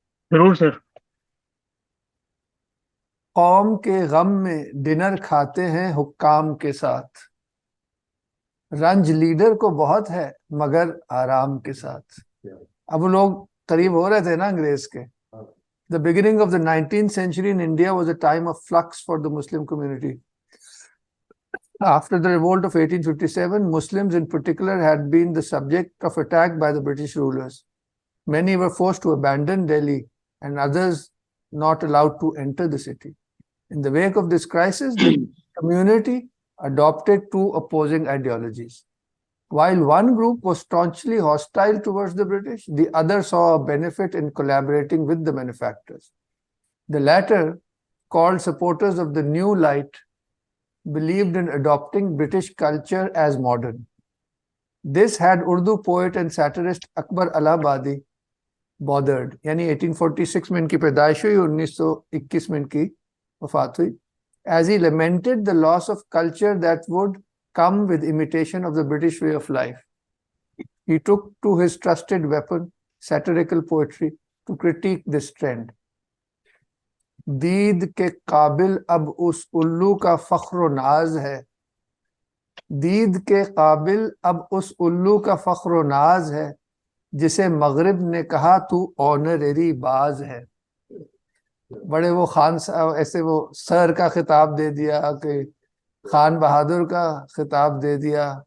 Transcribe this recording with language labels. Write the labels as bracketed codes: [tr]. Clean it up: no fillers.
[hi] जरूर सर। कौम के गम में डिनर खाते हैं हुक्काम के साथ, रंज लीडर को बहुत है मगर आराम के साथ। अब वो लोग करीब हो रहे थे ना अंग्रेज के। [en] The beginning of the 19th century in India was a time of flux for the Muslim community. After the revolt of 1857, Muslims in particular had been the subject of attack by the British rulers. Many were forced to abandon Delhi and others not allowed to enter the city. In the wake of this crisis, the community adopted two opposing ideologies. While one group was staunchly hostile towards the British, the other saw a benefit in collaborating with the manufacturers. The latter, called supporters of the New Light, believed in adopting British culture as modern. This had Urdu poet and satirist Akbar Allahabadi bothered. [hi] यानी 1846 में इनकी पैदाइश हुई, 1921 में इनकी वफात हुई. [en] As he lamented the loss of culture that would come with imitation of the British way of life, he took to his trusted weapon, satirical poetry, to critique this trend. [hi] दीद के काबिल अब उस उल्लू का फख्र नाज है, दीद के काबिल अब उस उल्लू का फख्र नाज है, जिसे मगरिब ने कहा तू ऑनरेरी बाज है. बड़े वो खान साहब ऐसे वो सर का खिताब दे दिया कि खान बहादुर का खिताब दे दिया.